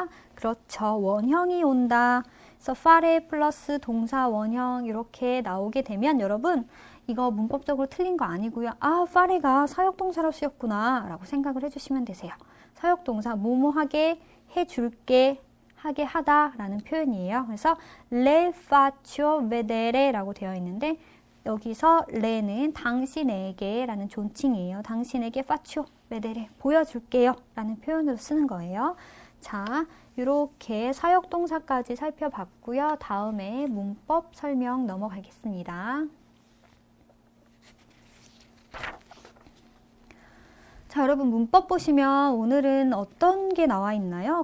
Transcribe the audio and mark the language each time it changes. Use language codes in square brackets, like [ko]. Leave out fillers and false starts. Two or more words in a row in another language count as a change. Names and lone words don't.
[ko] 그렇죠. 원형이 온다. 그래서 fare 플러스 동사 원형 이렇게 나오게 되면 여러분 이거 문법적으로 틀린 거 아니고요. fare가 사역동사로 쓰였구나 라고 생각을 해주시면 되세요. 사역동사 뭐뭐하게 해줄게 하게 하다 라는 표현이에요. 그래서 [it] le faccio vedere [ko] 라고 되어 있는데 여기서 레는 당신에게 라는 존칭이에요. 당신에게 [it] faccio vedere [ko] 보여줄게요 라는 표현으로 쓰는 거예요. 자, 이렇게 사역동사까지 살펴봤고요. 다음에 문법 설명 넘어가겠습니다. 자, 여러분 문법 보시면 오늘은 어떤 게 나와 있나요?